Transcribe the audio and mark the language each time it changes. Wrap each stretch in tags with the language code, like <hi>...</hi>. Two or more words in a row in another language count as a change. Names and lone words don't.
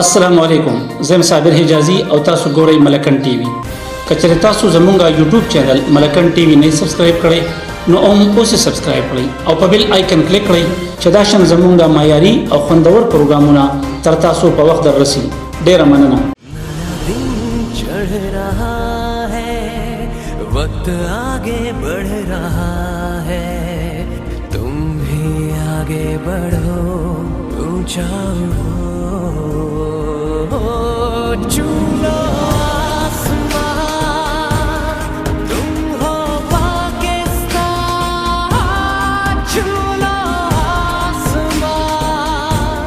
<ps>السلام علیکم، زه صابر حجازي او تاسو ګورئ ملکن ټي وي. کچره تاسو زمونږ یوټیوب چینل ملکن ټي وي نه سبسکرایب کړئ نو اوس سبسکرایب کړئ او په بیل آیکن کلیک کړئ چې دا شان زمونږ د معیاري او خوندور پروګرامونه تر تاسو په وخت دررسي. ډیره مننه.</ps> <ur>چڑھ رہا ہے وقت آگے بڑھ رہا ہے تم بھی آگے بڑھو اونچا چھو لو آسمان تم ہو پاکستان چھو لو آسمان तुम हो पाकिस्तान चूलो आसमान</ur>